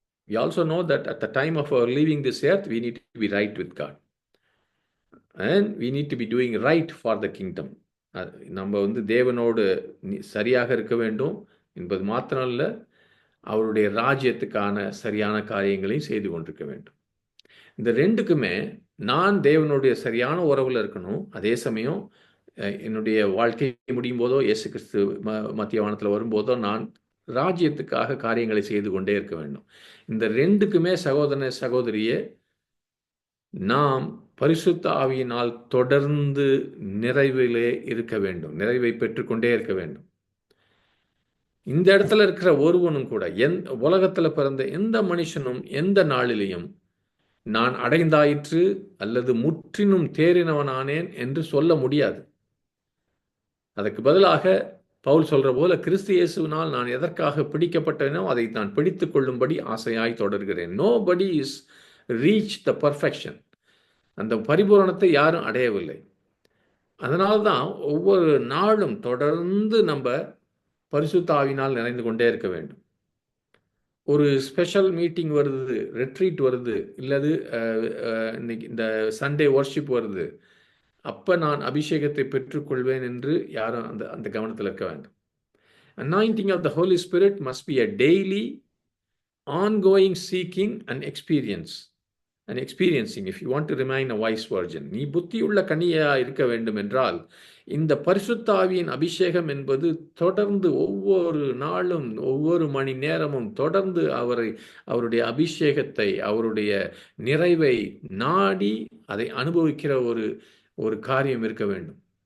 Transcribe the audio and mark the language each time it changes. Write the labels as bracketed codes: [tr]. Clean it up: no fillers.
[en] We also know that at the time of our leaving this earth, we need to be right with God. And we need to be doing right for the kingdom. [ta] நம்ம தேவனோடு சரியாக இருக்க வேண்டும் என்பது மாத்திரம் அல்ல, அவருடைய ராஜ்யத்துக்கான சரியான காரியங்களையும் செய்து கொண்டிருக்க வேண்டும். இந்த ரெண்டுக்குமே நான் தேவனுடைய சரியான உறவில் இருக்கணும். அதே சமயம் என்னுடைய வாழ்க்கை முடியும் போதோ, இயேசு கிறிஸ்து மத்திய வானத்தில் வரும்போதோ நான் ராஜ்யத்துக்காக காரியங்களை செய்து கொண்டே இருக்க வேண்டும். இந்த ரெண்டுக்குமே சகோதர சகோதரியே, நாம் பரிசுத்த ஆவியினால் தொடர்ந்து நிறைவிலே இருக்க வேண்டும், நிறைவை பெற்றுக்கொண்டே இருக்க வேண்டும். இந்த இடத்துல இருக்கிற ஒருவனும் கூட, உலகத்தில் பிறந்த எந்த மனுஷனும் எந்த நாளிலையும் நான் அடைந்தாயிற்று அல்லது முற்றிலும் தேறினவனானேன் என்று சொல்ல முடியாது. அதற்கு பதிலாக பவுல் சொல்ற போல, கிறிஸ்து இயேசுவினால் நான் எதற்காக பிடிக்கப்பட்டேனோ அதை நான் பிடித்துக் கொள்ளும்படி ஆசையாய் தொடர்கிறேன். [en] Nobody is reached the perfection. [ta] அந்த பரிபூரணத்தை யாரும் அடையவில்லை. அதனால்தான் ஒவ்வொரு நாளும் தொடர்ந்து நம்ம பரிசுத்த ஆவியினால் நிறைந்து கொண்டே இருக்க வேண்டும். ஒரு ஸ்பெஷல் மீட்டிங் வருது, ரெட்ரீட் வருது, இல்லது இன்னைக்கு இந்த சண்டே வர்ஷிப் வருது, அப்ப நான் அபிஷேகத்தை பெற்றுக்கொள்வேன் என்று யாரும் அந்த அந்த கவனத்தில் இருக்க வேண்டும். [en] Anointing of the Holy Spirit must be a daily, ongoing seeking and experiencing if you want to remain a wise virgin. [ta] நீ புத்தியுள்ள கன்னியா இருக்க வேண்டும் என்றால் இந்த பரிசுத்த ஆவியின் அபிஷேகம் என்பது தொடர்ந்து ஒவ்வொரு நாளும் ஒவ்வொரு மணி நேரமும் தொடர்ந்து அவருடைய அபிஷேகத்தை, அவருடைய நிறைவை நாடி அதை அனுபவிக்கிற ஒரு காரியம் இருக்க வேண்டும்.